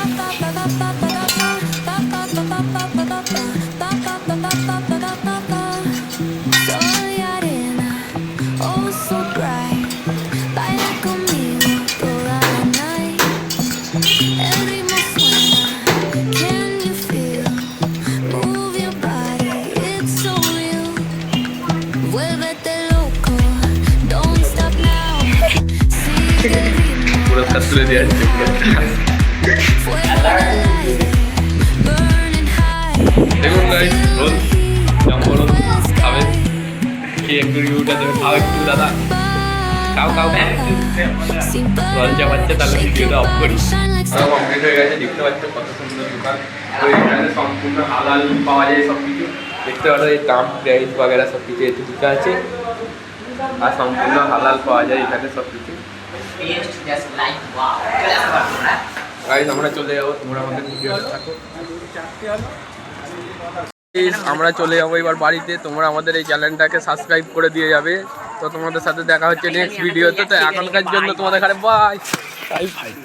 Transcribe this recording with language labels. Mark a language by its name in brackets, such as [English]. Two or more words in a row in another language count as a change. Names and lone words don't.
[Spanish] Soy arena, [English] oh so bright. [Spanish] Baila conmigo toda la night. El ritmo suena, [English] can you feel? Move your body, it's so real. [Spanish] Vuélvete loco, [English] don't stop now. [Spanish] Sigue el ritmo, [Bangla] পুরস্কার তুলে দিয়ে আসছে [Spanish] fuego en el aire, [English] burning high. [Bangla] দেখুন গাইস রোল জঙ্গল খাবে কি একটু রিভিউটা দেবে খাও একটু দাদা খাও খাও [Spanish] Sin [Bangla] রোল চাপাচ্ছে তাহলে ভিডিওটা অফ করি [English] shine like [Bangla] কমপ্লিট হয়ে গেছে দেখতে পাচ্ছ কত সুন্দর দোকান তো এখানে সম্পূর্ণ হালাল পাওয়া যায় সব কিছু দেখতে পারো এই দাম প্রাইস वगैरह সব কিছু এতে লেখা আছে আর সম্পূর্ণ হালাল পাওয়া যায় এখানে সব কিছু [English] taste just like wow. [Bangla] গাইস আমরা চলে যাবো তোমরা আমাদের ভিডিওতে থাকো Guys, আমরা চলে যাবো এবার বাড়িতে তোমরা আমাদের এই চ্যানেলটাকে সাবস্ক্রাইব করে দিয়ে যাবে তো তোমাদের সাথে দেখা হচ্ছে [English] next videote [Bangla] তো এখনকার জন্য তোমাদের বাই।